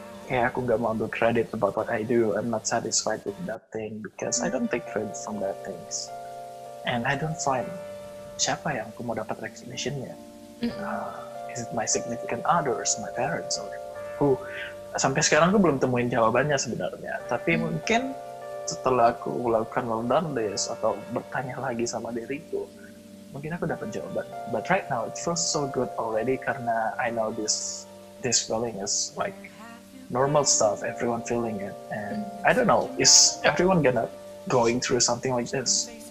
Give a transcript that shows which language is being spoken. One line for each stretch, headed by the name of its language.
Indonesian: Kayak aku nggak mau ambil credit
English: about what I do. I'm not satisfied with that thing because I don't take credit from that things, and I don't find
Indonesian: siapa yang aku mau dapat recognition-nya.
English: Is it my significant others, my parents, or who?
Indonesian: Sampai sekarang aku belum temuin jawabannya sebenarnya. Tapi mungkin setelah aku melakukan well done list atau bertanya lagi sama diriku, mungkin aku dapat jawaban.
English: But right now it feels so good already
Indonesian: karena
English: I know this feeling is like normal stuff, everyone feeling it, and I don't know, is everyone going through something like this?